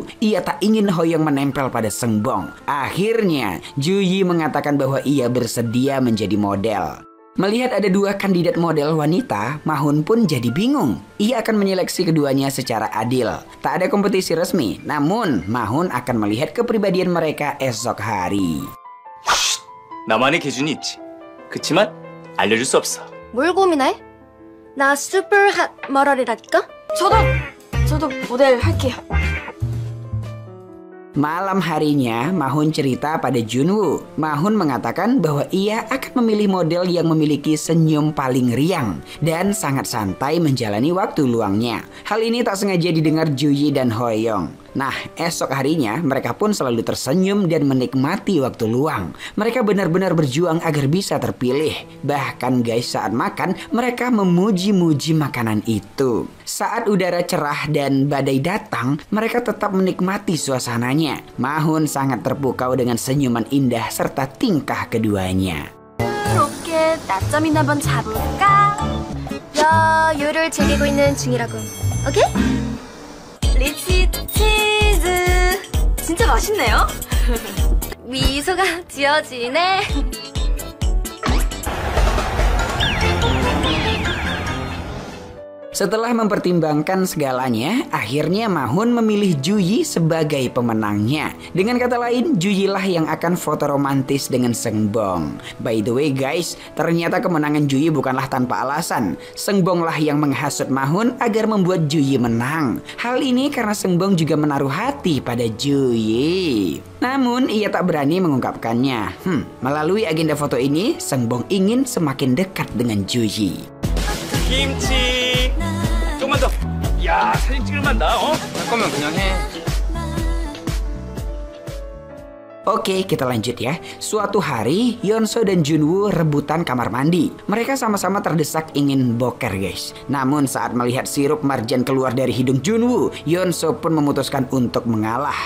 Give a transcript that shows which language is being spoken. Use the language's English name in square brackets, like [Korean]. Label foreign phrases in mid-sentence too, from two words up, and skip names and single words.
[Indonesian] Ia tak ingin Hoyong menempel pada Sengbong. Akhirnya, Juyi mengatakan bahwa ia bersedia menjadi model. Melihat ada dua kandidat model wanita, Mahun pun jadi bingung. Ia akan menyeleksi keduanya secara adil. Tak ada kompetisi resmi, namun Mahun akan melihat kepribadian mereka esok hari. [Korean] 나만의 기준이 있지. 그치만 알려줄 수 없어. 뭘 고민해? 나 슈퍼 핫 모델이라니까? 저도 모델 할게요. [Indonesian] Malam harinya, Mahun cerita pada Junwoo. Mahun mengatakan bahwa ia akan memilih model yang memiliki senyum paling riang dan sangat santai menjalani waktu luangnya. Hal ini tak sengaja didengar Juyi dan Hoyeong. Nah, esok harinya mereka pun selalu tersenyum dan menikmati waktu luang. Mereka benar-benar berjuang agar bisa terpilih. Bahkan guys, saat makan mereka memuji-muji makanan itu. Saat udara cerah dan badai datang, mereka tetap menikmati suasananya. Mahun sangat terpukau dengan senyuman indah serta tingkah keduanya. [Korean] 이렇게 낮잠이나 한번 자볼까? 야, 요를 즐기고 있는 중이라고. 오케이? 리치 치즈 진짜 맛있네요. 미소가 지어지네. [Indonesian] Setelah mempertimbangkan segalanya, akhirnya Mahun memilih Juyi sebagai pemenangnya. Dengan kata lain, Juyi lah yang akan foto romantis dengan Seungbong. [English] By the way guys, [Indonesian] ternyata kemenangan Juyi bukanlah tanpa alasan. Seungbong lah yang menghasut Mahun agar membuat Juyi menang. Hal ini karena Seungbong juga menaruh hati pada Juyi. Namun ia tak berani mengungkapkannya. Melalui agenda foto ini, Seungbong ingin semakin dekat dengan Juyi. [Korean] 김치 조금만 더. 야, 사진 찍을 만다. 할 거면 그냥 해. [Indonesian] Oke, kita lanjut ya. Suatu hari, Yeonso dan Junwoo rebutan kamar mandi. Mereka sama-sama terdesak ingin boker guys. Namun saat melihat sirup marjan keluar dari hidung Junwoo, Yeonso pun memutuskan untuk mengalah.